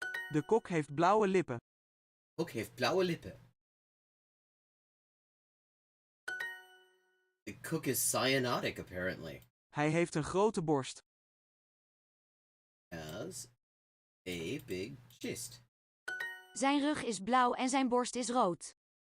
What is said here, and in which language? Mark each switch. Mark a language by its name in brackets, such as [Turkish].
[Dutch] De kok heeft blauwe lippen. Kok heeft blauwe lippen. [English] The cook is cyanotic, apparently. [Dutch] Hij heeft een grote borst. [English] Has a big chest. [Dutch] Zijn rug is blauw en zijn borst is rood.